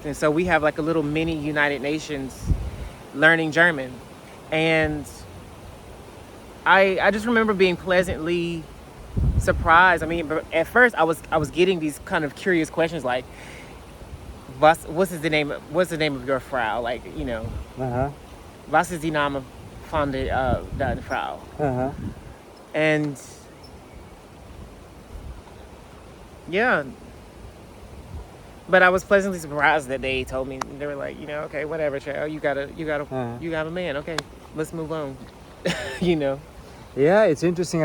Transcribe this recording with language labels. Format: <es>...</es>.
<en>And so we have like a little mini United Nations learning German. And I just remember being pleasantly surprised. I mean, at first I was getting these kind of curious questions like, what's the name of your Frau? Like, Uh-huh.</en> <de>was ist die Name von deiner Frau?</de> <en>Uh-huh. And yeah, but I was pleasantly surprised that they told me. They were like, okay, whatever, child. You got a man. Okay, let's move on. Yeah, it's interesting.</en>